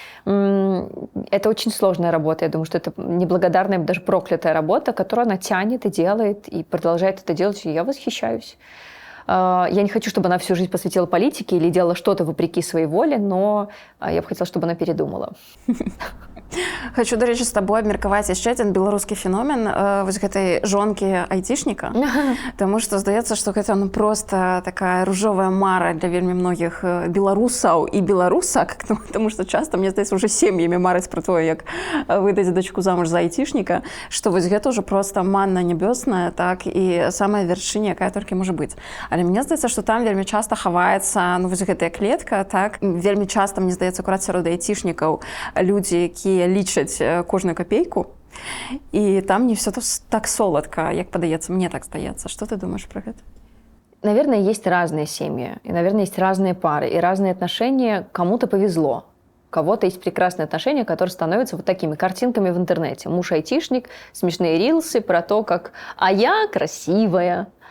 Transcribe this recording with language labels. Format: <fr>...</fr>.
<ru>Это очень сложная работа, я думаю, что это неблагодарная, даже проклятая работа, которую она тянет и делает, и продолжает это делать, и я восхищаюсь. Я не хочу, чтобы она всю жизнь посвятила политике или делала что-то вопреки своей воле, но я бы хотела, чтобы она передумала.</ru> <be>Хочу, до речі, з табою абмеркаваць яшчэ адзін беларускі феномен вось гэтай жонкі айцішніка, таму што здаецца, што гэта проста такая ружовая мара для вельмі многіх беларусаў і беларусак, таму што часта, мне здаецца, уже сем'ямі мараць пра тое, як выдаць дачку замуж за айцішніка, што вось гэта ўжо проста манна нябёсная, так, і самая вяршыня, якая толькі можа быць. Але мне здаецца, што там вельмі часта хаваецца вось гэтая клетка, так, вельмі часта, мне здаецца, акурат сярод айцішнікаў людзі, якія лічаць кожную копейку,</be> <ru>и там не все так</ru> <be>солодко, як падаецца, мне так здаецца.</be> <ru>Что ты думаешь про это? Наверное, есть разные семьи, и, наверное, есть разные пары, и разные отношения. Кому-то повезло. У кого-то есть прекрасные отношения, которые становятся вот такими картинками в интернете. Муж-айтишник, смешные рилсы про то, как «а я красивая».</ru>